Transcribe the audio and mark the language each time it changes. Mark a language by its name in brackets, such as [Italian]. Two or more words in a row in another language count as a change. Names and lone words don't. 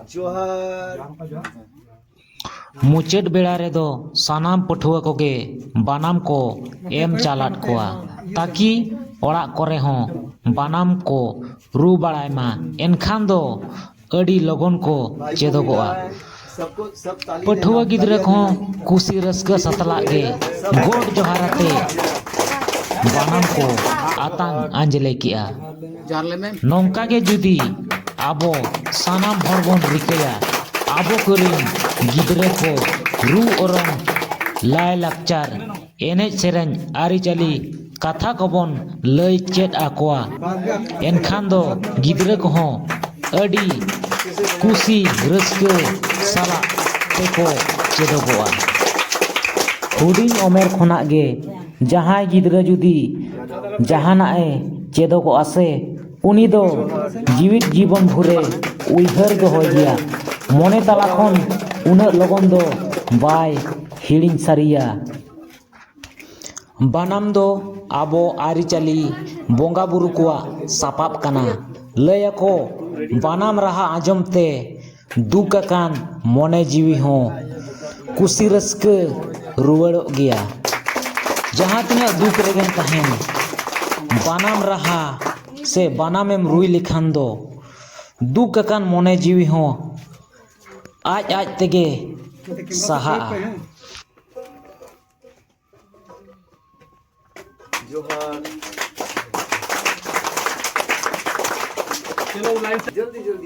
[Santali] जोहार। मुचाद बेड़ा रेदो सानाम पठुआ कोगे बानाम को एम चालाट कोआ ताकि ओड़ा करे हों बानाम को रू बाड़ाय मा एनखान दो अड़ी लगन को चेदोगोआ। पठुआ गिद्रा को कुसी रस्का सतला गे गोड जोहाराते बानाम को आतांग आंजले किया। नौका के जुदी आबो सानाम हर बोन रिकया आबो करिन गिद्रा को रू औरंग लाय लाकचार एनेज सेरेन आरी चाली कथा कबन लय चेद आकोआ एनखान दो गिद्रा को हों अडी कुसी रस्के साला तेको चेदोगोआ। हुडिंग उमेर खोना गे जहां गिद्रा जुदी जहानाए चेदोगोआ से उनी दो जीवित जीवन भुरे उइहर दोहय गया मने ताला खन उना लगन दो बाय हिड़िंग सारिया। बानाम दो आबो आरिचाली बोंगा बुरु कोआ सापाब कना लयको बानाम रहा आजमते दुकाकान मने जीवी हो कुसी रस्के रुवड़ो गया। जहां तिना दुख रेगेन तहेन बानाम रहा से बानामेम रुई लिखान दो दुकाकान मने जीवी हो आज आज तेगे सहा। जोहार। [Hindi] चलो लाइन से जल्दी जल्दी